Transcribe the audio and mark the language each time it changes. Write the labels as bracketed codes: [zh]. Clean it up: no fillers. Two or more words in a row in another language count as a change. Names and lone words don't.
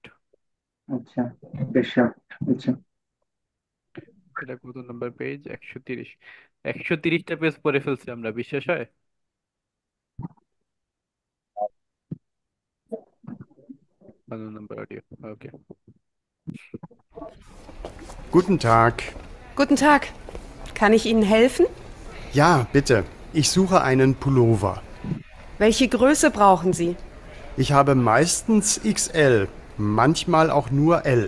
[bn] আচ্ছা, গেশাফট। আচ্ছা, এটা কত নম্বর পেজ? 130। 130টা পেজ পড়ে ফেলছি আমরা, বিশ্বাস হয়? ভালো নম্বর অডিও। ওকে। [de] Guten Tag. Guten Tag. Kann ich Ihnen helfen? Ja, bitte. Ich suche einen Pullover. Welche Größe brauchen Sie? Ich habe meistens XL, manchmal auch nur L.